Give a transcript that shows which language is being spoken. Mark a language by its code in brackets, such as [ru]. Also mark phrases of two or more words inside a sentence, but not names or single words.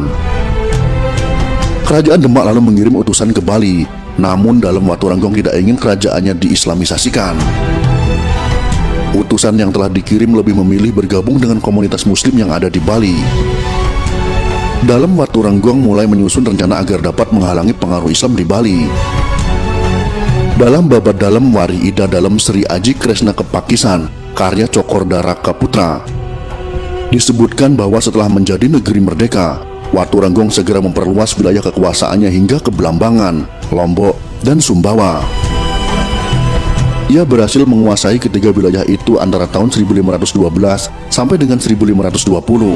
[id] Kerajaan Demak lalu mengirim utusan ke Bali, namun Dalem Waturenggong tidak ingin kerajaannya diislamisasikan. Utusan yang telah dikirim lebih memilih bergabung dengan komunitas muslim yang ada di Bali. Dalem Waturenggong mulai menyusun rencana agar dapat menghalangi pengaruh Islam di Bali. Dalam Babad Dalem Wari Ida Dalem Sri Aji Kresna Kepakisan, karya Cokorde Raka Putra, disebutkan bahwa setelah menjadi negeri merdeka, Waturenggong segera memperluas wilayah kekuasaannya hingga ke Belambangan, Lombok, dan Sumbawa. Ia berhasil menguasai ketiga wilayah itu antara tahun 1512 sampai dengan 1520.